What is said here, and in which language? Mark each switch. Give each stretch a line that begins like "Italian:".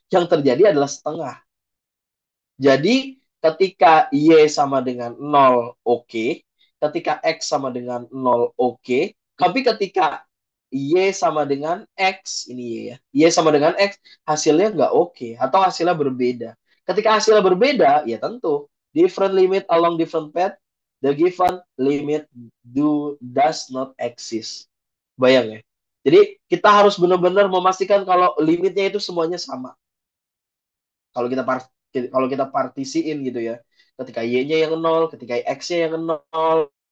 Indonesian: Yang terjadi adalah setengah. Jadi, ketika Y sama dengan nol oke. Ketika X sama dengan nol oke. Tapi ketika Y sama dengan X, ini Y ya. Y sama dengan X, hasilnya nggak oke. Atau hasilnya berbeda. Ketika hasilnya berbeda, ya tentu.
English: Different limit along different path, the given limit does not exist.
Indonesian: Bayang ya. Jadi kita harus benar-benar memastikan kalau limitnya itu semuanya sama. Kalau kita kalau kita partisiin gitu ya. Ketika Y-nya yang nol, ketika X-nya yang nol.